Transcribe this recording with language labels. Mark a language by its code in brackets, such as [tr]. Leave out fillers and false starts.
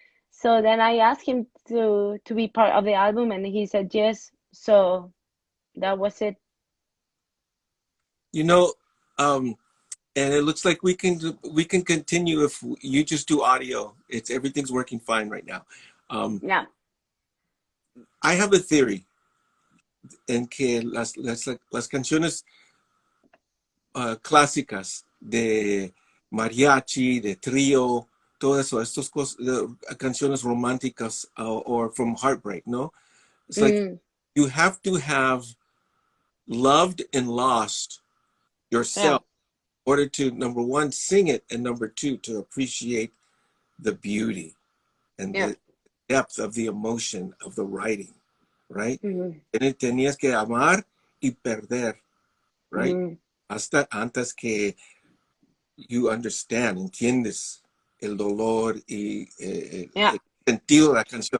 [en] So then I asked him to be part of the album, and he said yes. So that was it. You know, and it looks like we can continue if you just do audio. Everything's working fine right now. Yeah. I have a theory [es] en que las canciones clásicas de mariachi, de trío, todo eso, canciones románticas [en] or from heartbreak, [es] ¿no? [en] It's like you have to have loved and lost yourself in order to, number one, sing it, and number two, to appreciate the beauty and the depth of the emotion of the writing, right? [es] Tenías que amar y perder, right? Hasta antes que you entiendes el dolor y el sentido de la canción.